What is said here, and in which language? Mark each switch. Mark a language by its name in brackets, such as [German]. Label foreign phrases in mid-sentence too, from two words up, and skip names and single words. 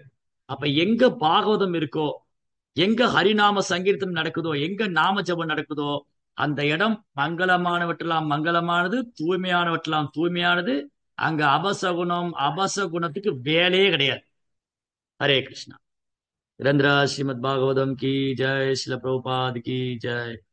[Tamil] அப்ப எங்க பாகவதம் இருக்கோ, எங்க ஹரிநாம சங்கீர்த்தனம் நடக்குதோ, எங்க நாம ஜபம் நடக்குதோ, அந்த இடம் மங்களமானவற்றெல்லாம் மங்களமானது, தூய்மையானவற்றெல்லாம் தூய்மையானது. அங்க அபசகுணம் அபசகுணத்துக்கு வேலையே கிடையாது. ஹரே கிருஷ்ணா. [Hindi] निरंतर श्रीमद् भागवतम की जय, श्रील प्रभुपाद की जय।